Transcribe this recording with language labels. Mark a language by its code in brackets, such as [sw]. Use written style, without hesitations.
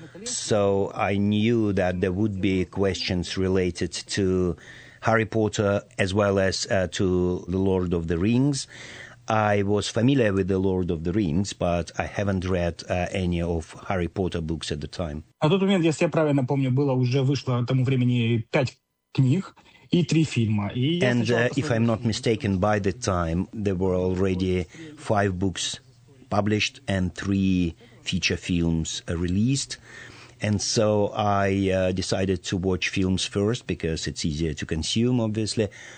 [en] So I knew that there would be questions related to Harry Potter as well as to The Lord of the Rings. I was familiar with The Lord of the Rings, but I haven't read any of Harry Potter books at the time. [ru] На тот момент, если я правильно помню, было уже вышло к тому времени 5 книг и 3 фильма. [en] And if I'm not mistaken, by the time there were already 5 books published and 3 feature films released. And so I decided to watch films first because it's easier to consume, obviously.